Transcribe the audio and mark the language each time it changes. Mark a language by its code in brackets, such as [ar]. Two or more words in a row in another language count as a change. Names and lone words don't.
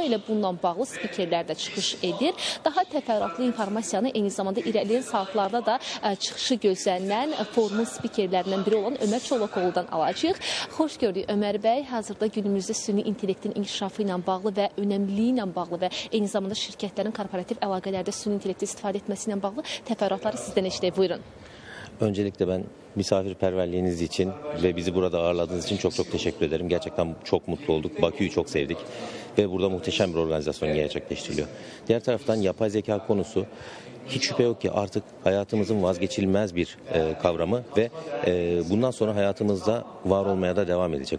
[az] Elə bununla bağlı spikerlər də çıxış edir. Daha təfərrüatlı informasiyanı eyni zamanda irəliləyən saatlarda da çıxışı gözlənilən forumun spikerlərindən biri olan Ömər Çolakoğlu'dan alacağıq. Xoş gördük Ömər bəy. Hazırda günümüzdə süni intellektin inkişafı ilə bağlı və önəmliliyi ilə bağlı və eyni zamanda şirkətlərin korporativ əlaqələrdə süni intellekti istifadə etməsi ilə bağlı təfərrüatları sizdən eşidək. Buyurun. [tr] Öncelikle ben misafirperverliğiniz için ve bizi burada ağırladığınız için çok teşekkür ederim. Gerçekten çok mutlu olduk. Bakü'yü çok sevdik ve burada muhteşem bir organizasyon gerçekleştiriliyor. Diğer taraftan yapay zeka konusu hiç şüphe yok ki artık hayatımızın vazgeçilmez bir kavramı ve bundan sonra hayatımızda var olmaya da devam edecek.